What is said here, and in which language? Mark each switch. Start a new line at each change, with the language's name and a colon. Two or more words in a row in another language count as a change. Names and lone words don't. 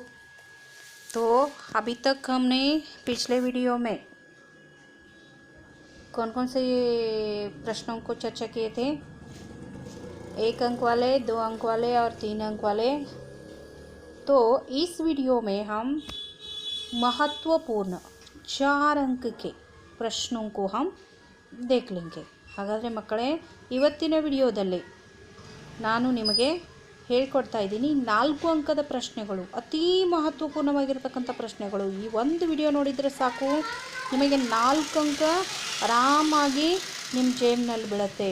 Hindi: तो अभी तक हमने पिछले वीडियो में कौन कौन से प्रश्नों को चर्चा किए थे? 1 अंक वाले, 2 अंक वाले और 3 अंक वाले। तो इस वीडियो में हम महत्वपूर्ण 4 अंक के प्रश्नों को हम देख लेंगे।
Kannada: ಹಾಗಾದರೆ ಮಕ್ಕಳೇ, ಇವತ್ತಿನ ವಿಡಿಯೋದಲ್ಲಿ ನಾನು ನಿಮಗೆ ಹೇಳ್ಕೊಡ್ತಾ ಇದ್ದೀನಿ 4 ಅಂಕದ ಪ್ರಶ್ನೆಗಳು, ಅತಿ ಮಹತ್ವಪೂರ್ಣವಾಗಿರತಕ್ಕಂಥ ಪ್ರಶ್ನೆಗಳು. ಈ ಒಂದು ವಿಡಿಯೋ ನೋಡಿದರೆ ಸಾಕು, ನಿಮಗೆ 4 ಅಂಕ ಆರಾಮಾಗಿ ನಿಮ್ಮ ಜೇಬಿನಲ್ಲಿ ಬೀಳುತ್ತೆ.